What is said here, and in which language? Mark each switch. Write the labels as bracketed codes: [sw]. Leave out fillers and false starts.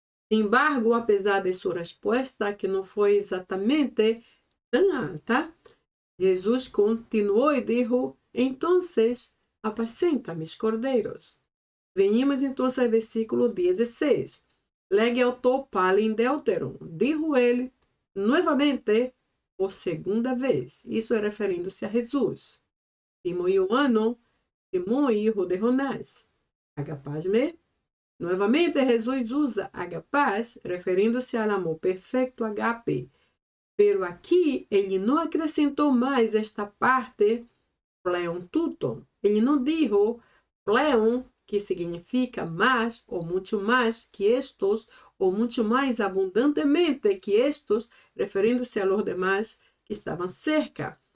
[pt] Sin embargo, apesar de sua resposta, que não foi exatamente tão alta, Jesus continuou e disse: [es] "Entonces, apacenta mis cordeiros." [pt] Venimos então ao versículo 16. Lege autor palin deuteron. [es] Dijo [pt] ele novamente por segunda vez. Isso é referindo-se a Jesus. Simão Ioano, Simão [es] hijo de Jonás. [pt] Agapaz-me. Novamente, Jesus usa agapaz, referindo-se ao amor perfeito, agape. Pero aqui, ele não acrescentou mais esta parte, pleon tuton. Ele não dijo pleon, que significa mais ou muito mais que estes, ou muito mais abundantemente que estes, referindo-se a los demais que estavam cerca.